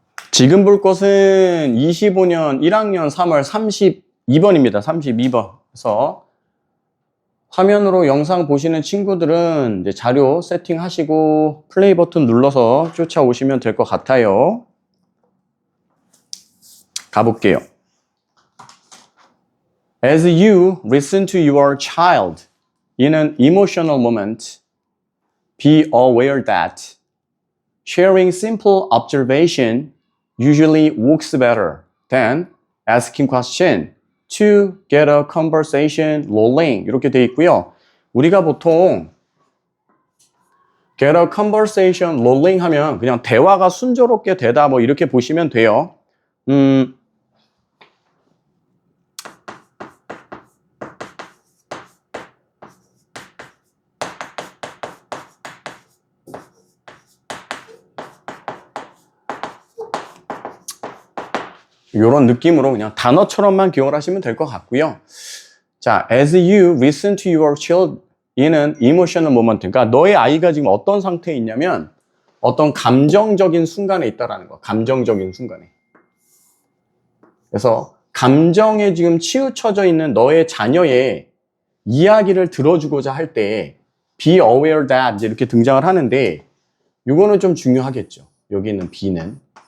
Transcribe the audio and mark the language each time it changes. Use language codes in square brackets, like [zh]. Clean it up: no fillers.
[ko] 지금 볼 것은 25년 1학년 3월 32번입니다. 32번. 그래서 화면으로 영상 보시는 친구들은 이제 자료 세팅하시고 플레이 버튼 눌러서 쫓아오시면 될 것 같아요. 가볼게요. [en] As you listen to your child in an emotional moment, be aware that sharing simple observation usually works better than asking question to get a conversation rolling. [ko] 이렇게 돼 있고요. 우리가 보통 [en] get a conversation rolling [ko] 하면 그냥 대화가 순조롭게 되다 뭐 이렇게 보시면 돼요. 이런 느낌으로 그냥 단어처럼만 기억을 하시면 될 것 같고요. [en] 자, as you listen to your child in an emotional moment. [ko] 그러니까 너의 아이가 지금 어떤 상태에 있냐면 어떤 감정적인 순간에 있다라는 거. 감정적인 순간에. 그래서 감정에 지금 치우쳐져 있는 너의 자녀의 이야기를 들어주고자 할 때 [en] be aware that [ko] 이제 이렇게 등장을 하는데 이거는 좀 중요하겠죠. 여기 있는 be는.